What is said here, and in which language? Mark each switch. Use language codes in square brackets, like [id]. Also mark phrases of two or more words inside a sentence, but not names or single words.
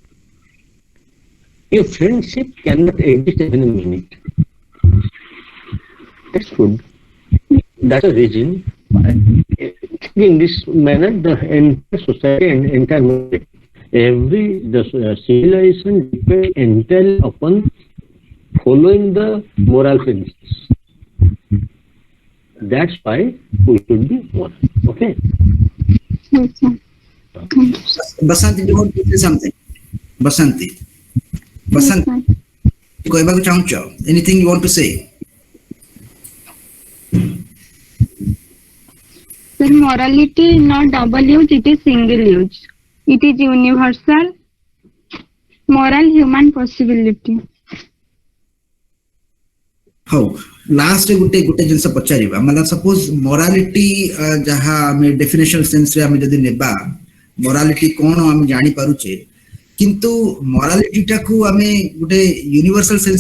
[en] your friendship cannot exist even a minute that's good that's a reason why in this manner the entire society and entire world the civilization depends entirely upon following the moral principles that's why we should be moral okay Yes, sir. Thank you, sir. Basanti, do you want to say something? Basanti. Basanti, Yes, sir. [or] କହିବାକୁ ଚାହୁଁଛ? [en] Anything you want to say? Sir, morality is not double use, it is single use. It is universal, moral human possibility. [or] ହଉ ଲାଷ୍ଟ ଗୋଟେ ଜିନିଷ ପଚାରିବା ମାନେ [en] suppose morality [or] ଯାହା ଆମେ [en] definition sense [or] ରେ ଆମେ ଯଦି ନେବା ମୋରାଲିଟି କଣ ଆମେ ଜାଣି ପାରୁଛେ କିନ୍ତୁ ମୋରାଲିଟି ଟାକୁ ଆମେ ଗୋଟେ [en] universal sense